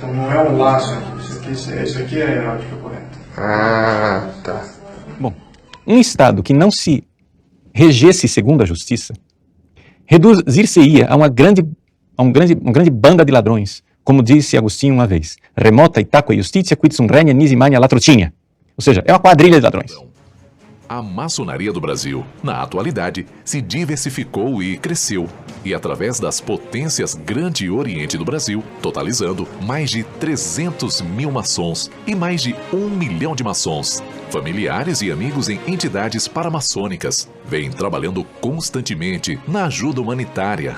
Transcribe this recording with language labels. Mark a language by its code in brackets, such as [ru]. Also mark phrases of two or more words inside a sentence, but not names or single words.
[pt] Então não é um laço aqui. Isso aqui é a heráldica correta. Ah, tá. Bom, um Estado que não se regesse segundo a justiça reduzir-se-ia a uma grande banda de ladrões, como disse Agostinho uma vez. [la] Remota itaque justitia quid sum regna nisi magna latrocinha. [pt] Ou seja, é uma quadrilha de ladrões. A maçonaria do Brasil, na atualidade, se diversificou e cresceu, e através das potências Grande Oriente do Brasil, totalizando mais de 300 mil maçons e mais de 1 milhão de maçons, familiares e amigos em entidades paramaçônicas, vêm trabalhando constantemente na ajuda humanitária.